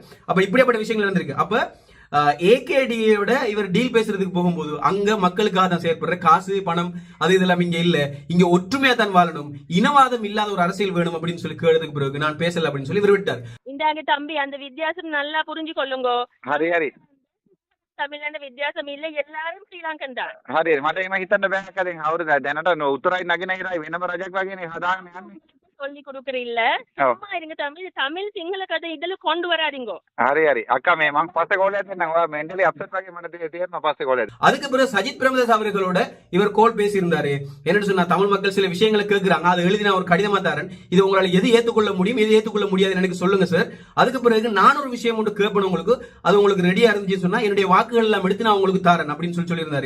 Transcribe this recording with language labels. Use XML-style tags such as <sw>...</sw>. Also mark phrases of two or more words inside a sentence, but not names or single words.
<ta>அப்ப இப்படிப்பட்ட விஷயங்கள் இருந்திருக்கு. அப்ப ஏகேடியோட இவர் டீல் பேசுறதுக்கு போகும்போது அங்க மக்களுக்காக தான் செயற்படுற, காசு பணம் அது இதெல்லாம் இங்க இல்ல, இங்க ஒற்றுமையா தான் வாழணும், இனவாதம் இல்லாத ஒரு அரசியல் வேணும் அப்படின்னு சொல்லி கேட்டதுக்கு பிறகு நான் பேசல அப்படின்னு சொல்லி இவர் விட்டார். இந்த தம்பி அந்த வித்தியாசம் நல்லா புரிஞ்சு கொள்ளுங்க.</ta> <si>හරි හරි</si> <ta>தமிழ்நாடு வித்தியாசம் இல்ல, எல்லாரும் ஸ்ரீலங்கன் தான்.</ta> <si>හරි මට එහෙම හිතන්න බෑ කලින් අවුරුදු දැනට උතුරයි නගිනහිරයි වෙනම රජයක් වගේනේ හදාගෙන යන්නේ.</si> <ta>சொல்லி கொடுக்கற இல்ல, சும்மா இருங்க தம்பி. தமிழ் சிங்கள கதை இதுல கொண்டு வராதீங்க.</ta> <si>හරි අක්කා මේ මං පස්සේ කෝලයක් දෙන්නම්. ඔයා</si> <en>mentally upset</en> <si>වගේ මට තේරෙනවා පස්සේ කෝලයක්.</si> <ta>அதுக்கு பிறகு சஜித் பிரேமதாஸ் அவர்களோட இவர் கோல் பேசியிருந்தாரு. என்னன்னு சொன்னா, தமிழ் மக்கள் சில விஷயங்களை கேட்கிறாங்க, அதை எழுதி நான் ஒரு கடிதமா தரேன், இது உங்களால எது ஏத்துக்கொள்ள முடியும் எது ஏத்துக்கொள்ள முடியாது எனக்கு சொல்லுங்க சார். அதுக்கு பிறகு நான் ஒரு விஷயம் ஒன்று கேட்பேன் உங்களுக்கு, அது உங்களுக்கு ரெடியா இருந்துச்சு சொன்னா என்னுடைய வாக்குகள் எல்லாம் எடுத்து நான் உங்களுக்கு தரேன் அப்படின்னு சொல்லியிருந்தாரு.</ta>